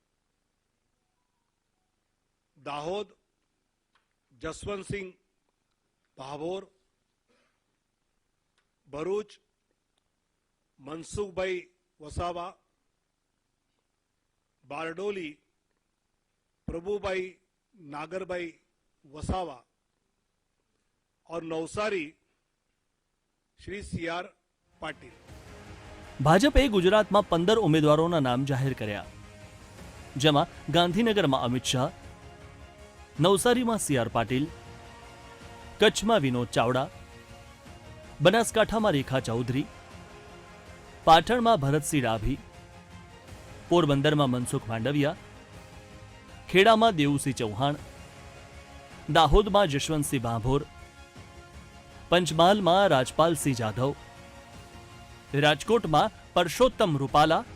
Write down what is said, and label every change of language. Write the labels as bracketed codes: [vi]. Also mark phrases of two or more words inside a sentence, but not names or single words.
[hi] दाहोद जसवंत सिंह भाभोर, भरूच मनसुखभाई वसावा, बारडोली प्रभुभाई नागरभाई वसावा और नवसारी श्री सीआर पाटिल. [gu] ભાજપે ગુજરાતમાં 15 ઉમેદવારોના નામ જાહેર કર્યા, જેમાં ગાંધીનગરમાં અમિત શાહ, નવસારીમાં સીઆર પાટીલ, કચ્છમાં વિનોદ ચાવડા, બનાસકાંઠામાં રેખા ચૌધરી, પાટણમાં ભરતસિંહ ડાભી, પોરબંદરમાં મનસુખ માંડવિયા, ખેડામાં દેવુસિંહ ચૌહાણ, દાહોદમાં જશવંતસિંહ ભાભોર, પંચમહાલમાં રાજપાલસિંહ જાધવ, રાજકોટમાં પરસોત્તમ રૂપાલા,